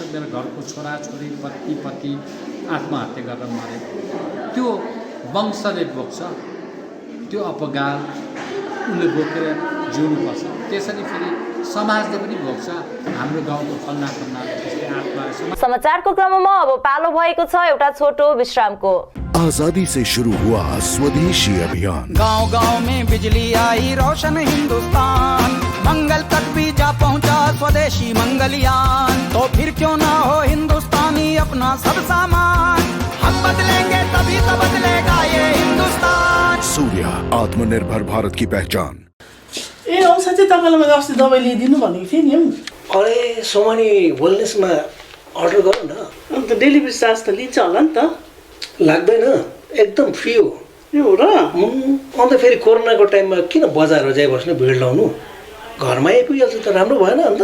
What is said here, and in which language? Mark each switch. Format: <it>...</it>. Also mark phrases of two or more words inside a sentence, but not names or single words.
<ne>मेरो घरको छोराछोरी पति आत्महत्या गरेर मरे, त्यो वंशले बोक्छ, त्यो अपगाल उसले बोकेर जिउनुपर्छ। त्यसरी फेरि समाजले पनि भोग्छ। हाम्रो गाउँको फल्ना त्यसले आत्मा। समाचारको क्रममा अब पालो भएको छ एउटा छोटो विश्रामको।</ne> <hi>आजादी से शुरू हुआ स्वदेशी अभियान, गांव-गांव में बिजली आई, रोशन हिंदुस्तान, मंगल तक भी जा पहुंचा स्वदेशी मंगलयान। तो फिर क्यों ना हो हिंदुस्तानी अपना सब सामान, हम बदलेंगे तभी तो बदलेगा ये हिंदुस्तान। सूर्य, आत्मनिर्भर भारत की पहचान।</hi> <ne>ए औषध चाहिँ तपाईँलाई मैले अस्ति दबाई ल्याइदिनु भनेको थिएँ नि। अरे सोमानी वेलनेसमा अर्डर गरौँ न। अन्त डेलिभरी चार्ज त लिन्छ होला नि त? लाग्दैन, एकदम फ्री हो। ए हो र? अन्त फेरि कोरोनाको टाइममा किन बजारमा जाइबस्नु, भिड लाउनु, घरमा आइपुगिहाल्छ त राम्रो भएन अन्त?</ne>